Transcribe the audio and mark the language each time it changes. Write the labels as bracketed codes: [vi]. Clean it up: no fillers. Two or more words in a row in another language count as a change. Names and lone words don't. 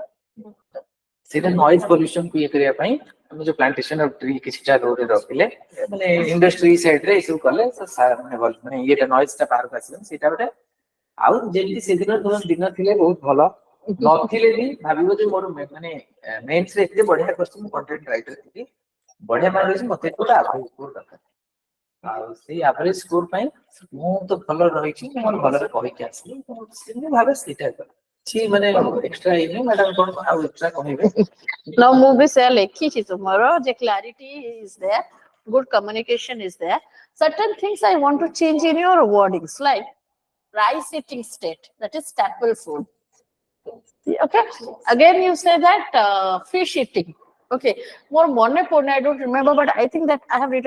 [or] ସେଇଟା [en] noise pollution [or] କୁ ଇଏ କରିବା ପାଇଁ ଆମେ ଯୋଉ [en] plantation of tree [or] କିଛିଟା ରୋଡରେ ରଖିଲେ ମାନେ [en] industry side [or] ଏସବୁ କଲେ ମାନେ ଇଏଟା ନଏଜଟା ବାହାରକୁ ଆସିବ ସେଇଟା ଗୋଟେ ଆଉ ଯେମିତି ସେଦିନ ତମ ଦିନ ଥିଲେ ବହୁତ ଭଲ ନଥିଲେ ବି ଭାବିବ ଯେ ମୋର ମାନେ ମେନ୍ସରେ ଏତେ ବଢିଆ କରିଛି ମୁଁ [en] content writer [or] ଥିଲି ବଢିଆ ମାର୍କ ଅଛି ମତେ ଗୋଟେ ଆଗକୁ ଦରକାର ଆଉ ସେଇ [en] average score [or] ପାଇଁ ମୁଁ ତ ଭଲ ରହିଛି, ମୋର ଭଲରେ କହିକି ଆସିଲି, ସେମିତି ଭାବେ ସେଇଟା କିଛି ମାନେ ଏକ୍ସଟ୍ରା ହେଇନି, ମ୍ୟାଡାମ କଣ ଆଉ ଏକ୍ସଟ୍ରା କହିବେ? [en] Now [or] ମୁଁ ବି ସେ ଲେଖିଛି ତୁମର ଯେ [en] clarity is there, good communication is there. Certain things I want to change in your wordings, like rice eating state, that is staple food. Okay. Again, you say that fish eating. Okay. More mone pone, I don't remember, but I think that I have written.